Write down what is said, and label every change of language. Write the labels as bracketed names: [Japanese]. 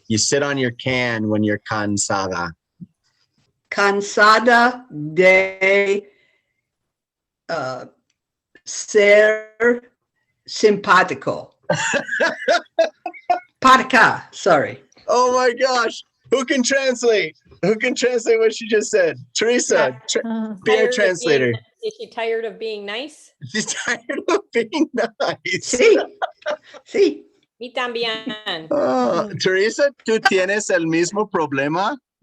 [English] You sit on your can when you're cansada. [Spanish] Cansada de ser simpático. [English] Patica, sorry. Oh my gosh. Who can translate? Who can translate what she just said? Teresa, be our translator. Is she tired of being nice? She's tired of being nice. [Spanish] Sí. Sí. Mi también. Teresa, ¿tú tienes el mismo problema?